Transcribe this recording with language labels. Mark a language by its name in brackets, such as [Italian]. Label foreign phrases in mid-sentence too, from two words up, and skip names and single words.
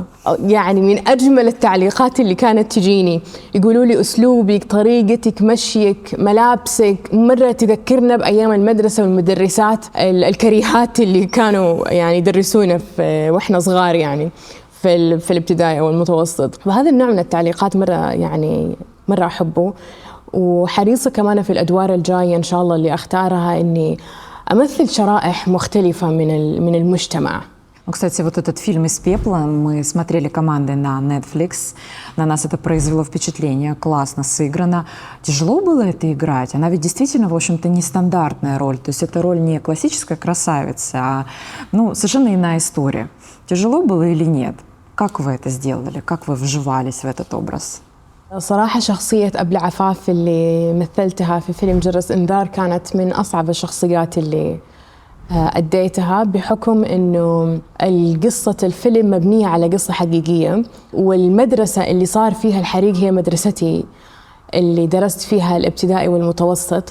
[Arabic] يعني من أجمل التعليقات اللي كانت تجيني، يقولوا لي أسلوبك، طريقتك، مشيك، ملابسك مرة تذكرنا بأيام المدرسة والمدرسات الكريهات اللي كانوا يعني يدرسونا وإحنا صغار يعني في الابتدائي أو المتوسط. فهذا النوع من التعليقات مرة أحبه. وحريصة كمان في الأدوار الجاية إن شاء الله اللي أختارها إني أمثل شرائح مختلفة من المجتمع. [Russian] Ну, кстати, вот этот фильм «Из пепла» мы смотрели командой на Netflix. На нас это произвело впечатление, классно сыграно. Тяжело было это играть? Она ведь действительно, в общем-то, нестандартная роль. То есть это роль не классическая красавица, а совершенно иная история. Тяжело было или нет? Как вы это сделали? Как вы вживались в этот образ? [Arabic] صراحة شخصية أبلة عفاف اللي مثلتها في فيلم جرس إنذار كانت من أصعب الشخصيات اللي أديتها، بحكم إنه القصة الفيلم مبنية على قصة حقيقية، والمدرسة اللي صار فيها الحريق هي مدرستي اللي درست فيها الابتدائي والمتوسط.